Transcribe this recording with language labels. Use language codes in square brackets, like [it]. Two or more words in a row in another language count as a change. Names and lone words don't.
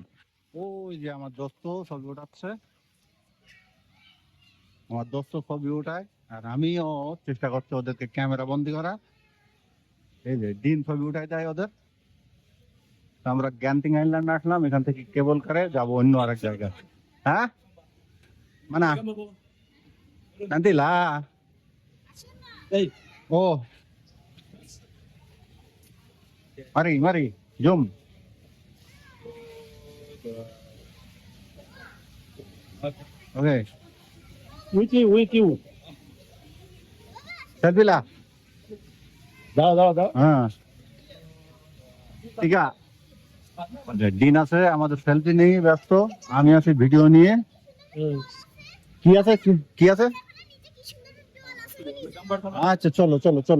[bn] ওই যে আমার দোস্ত ছবি উঠাচ্ছে, আমার দোস্ত ছবি উঠায় আর আমিও চেষ্টা করছি ওদেরকে ক্যামেরা বন্দি করা। এই যে দিন ছবি উঠাই দেয় ওদের। তো আমরা গ্যান্তিং আইল্যান্ড আসলাম, এখান থেকে কেবল কারে যাব অন্য আরেক জায়গায়। হ্যাঁ মানে [ms] nanti lah. Oh, mari, mari, jom. [en] Okay. With you. Selfie lah. [bn] দাও হ্যাঁ ঠিক আছে। দিন আছে, আমাদের সেলফি নিয়ে ব্যস্ত, আমি আছি ভিডিও নিয়ে। কি আছে কি আছে? আচ্ছা চলো চলো চলো।